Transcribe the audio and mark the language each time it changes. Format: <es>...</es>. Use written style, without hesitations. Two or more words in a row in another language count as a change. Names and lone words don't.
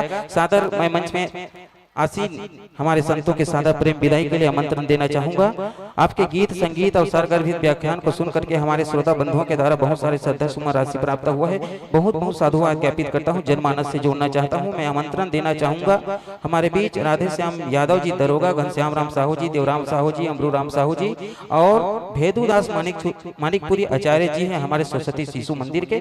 <hi>सादर मैं मंच में आसीन हमारे संतों के सादर प्रेम विदाई के लिए आमंत्रण देना चाहूंगा। आपके गीत संगीत और सरगर्भित व्याख्यान को सुन करके हमारे श्रोता बंधुओं के द्वारा बहुत सारे श्रद्धा सुमन राशि प्राप्त हुआ है। बहुत बहुत साधुवाद ज्ञापित करता हूँ, जनमानस से जोड़ना चाहता हूँ। मैं आमंत्रण देना चाहूंगा हमारे बीच राधे श्याम यादव जी दरोगा, घनश्याम राम साहू जी, देवराम साहू जी, अमरू राम साहू जी और भेदुदास मानिकपुरी आचार्य जी हैं हमारे सरस्वती शिशु मंदिर के।</hi>